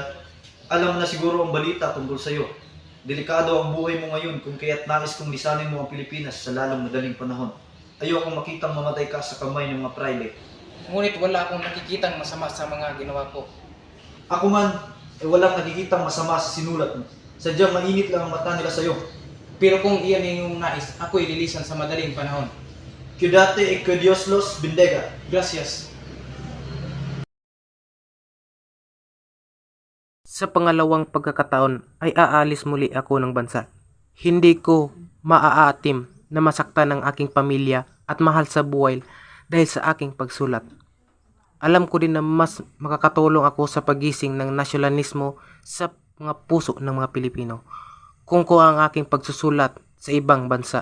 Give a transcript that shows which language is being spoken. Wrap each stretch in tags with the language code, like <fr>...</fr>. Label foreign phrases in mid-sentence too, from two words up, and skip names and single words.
<tl>Alam na siguro ang balita tungkol sa iyo. Delikado ang buhay mo ngayon kung kaya't nais kong lisanin mo ang Pilipinas sa lalong madaling panahon. Ayokong makitang mamatay ka sa kamay ng mga praile. Ngunit wala akong nakikitang masama sa mga ginawa ko. Ako man, ay walang nakikitang masama sa sinulat mo. Sadyang mainit lang ang mata nila sa iyo. Pero kung iyan ay iyong nais, ako'y lilisan sa madaling panahon.</tl> <es>Cuídate y que Dios los bendiga. Gracias.</es> <tl>Sa pangalawang pagkakataon ay aalis muli ako ng bansa. Hindi ko maaatim na masaktan ang aking pamilya at mahal sa buhay dahil sa aking pagsulat. Alam ko din na mas makakatulong ako sa pagising ng nasyonalismo sa mga puso ng mga Pilipino kung ko ang aking pagsusulat sa ibang bansa.</tl>